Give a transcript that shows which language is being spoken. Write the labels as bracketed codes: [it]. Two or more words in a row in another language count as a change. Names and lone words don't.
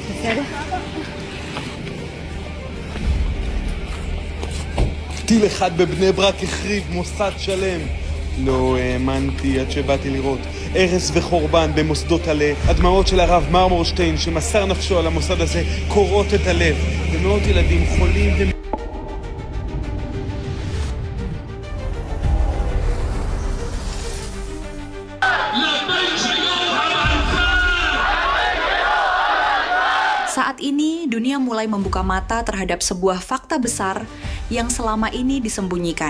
[he] טיל אחד בבני ברק החריב מוסד שלם. לא האמנתי עד שבאתי לראות הרס וחורבן במוסדות הלב. הדמעות של הרב מרמורשטיין שמסר נפשו על המוסד הזה קורעות את הלב, ומאות ילדים חולים [id] Saat ini, dunia mulai membuka mata terhadap sebuah fakta besar yang selama ini disembunyikan.